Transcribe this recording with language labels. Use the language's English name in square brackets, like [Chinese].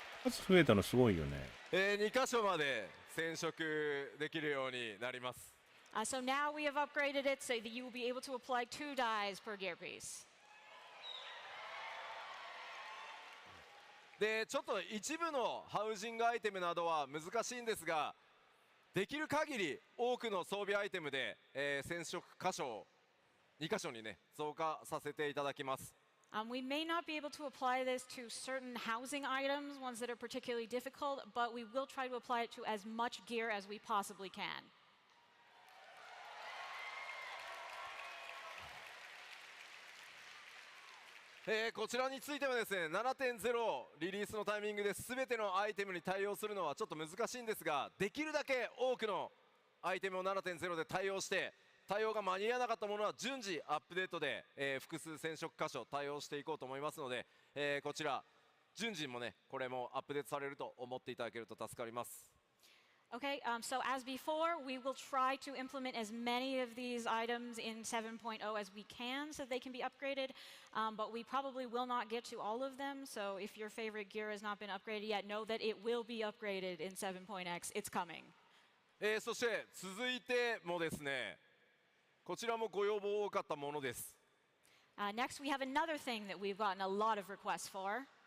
[Japanese] 数増えたのすごいよね。 2箇所まで染色できるようになります。 [English] So now we have upgraded it so that you will be able to apply 2 dyes per gear piece. [Japanese] でちょっと一部のハウジングアイテムなどは難しいんですが、できる限り多くの装備アイテムで、染色箇所を2箇所にね増加させていただきます。 [English] We may not be able to apply this to certain housing items, ones that are particularly difficult, but we will try to apply it to as much gear as we possibly can. [Japanese] こちらについてはですね 7.0 リリースのタイミングで全てのアイテムに対応するのはちょっと難しいんですが、できるだけ多くのアイテムを 7.0 で対応して、対応が間に合わなかったものは順次アップデートで、複数染色箇所対応していこうと思いますので、こちら順次もねこれもアップデートされると思っていただけると助かります。 [English] Okay, so as before, we will try to implement as many of these items in 7.0 as we can so they can be upgraded, but we probably will not get to all of them. So if your favorite gear has not been upgraded yet, know that it will be upgraded in 7.x. It's coming. [Japanese] そして続いてもですね、こちらもご要望多かったものです。 [English] Next, we have another thing that we've gotten a lot of requests for.